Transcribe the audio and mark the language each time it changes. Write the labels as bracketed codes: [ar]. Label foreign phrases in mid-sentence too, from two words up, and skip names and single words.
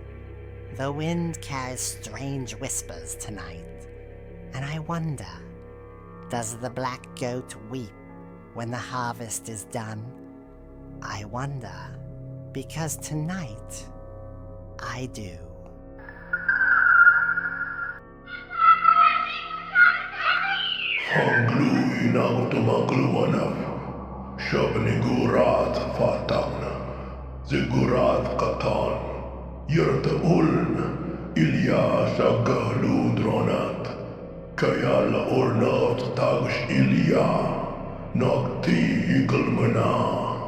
[en] The wind carries strange whispers tonight, and I wonder, does the black goat weep when the harvest is done? I wonder, because tonight, I do. Hanglu inautumagluanaf, shub-niggurath fatagna, ziggurath katan, yurta uln, ilya shaggaludronat, kayala ornat tagsh ilya, nokti iglmana.